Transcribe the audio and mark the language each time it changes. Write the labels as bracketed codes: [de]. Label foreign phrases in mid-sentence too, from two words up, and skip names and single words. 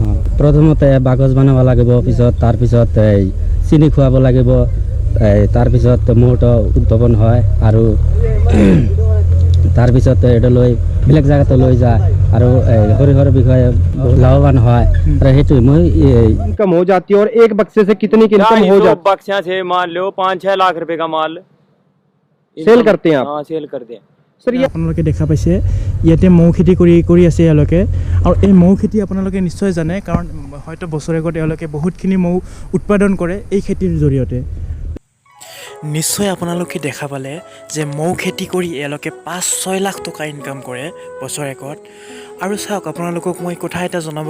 [as] প্ৰথমতে বাকচ বনাব লাগিব পিছত তাৰপিছত এই চেনি খুৱাব লাগিব তাৰপিছত মৌটো উদ্ভাৱন হয় আৰু তাৰপিছত এটা লৈ বেলেগ জেগাতে লৈ যায় আৰু সৰিয়হৰ বিষয়ে লাভৱান হয় আৰু সেইটো মই [hi] इनकम हो जाती है और एक बक्से से कितनी की इनकम हो जाती है बक्सियां से मान लो 5-6 लाख रुपए का माल सेल करते हैं आप हाँ सेल करते हैं सर ये [as] আপোনালোকে দেখা পাইছে ইয়াতে মৌ খেতি কৰি আছে এওঁলোকে আৰু এই মৌ খেতি আপোনালোকে নিশ্চয় জানে কাৰণ হয়তো বছৰেকত এওঁলোকে বহুতখিনি মৌ উৎপাদন কৰে এই খেতিৰ জৰিয়তে নিশ্চয় আপোনালোকে দেখা পালে যে মৌ খেতি কৰি এওঁলোকে 5-6 লাখ টকা ইনকাম কৰে বছৰেকত আৰু চাওক আপোনালোকক মই কথা এটা জনাব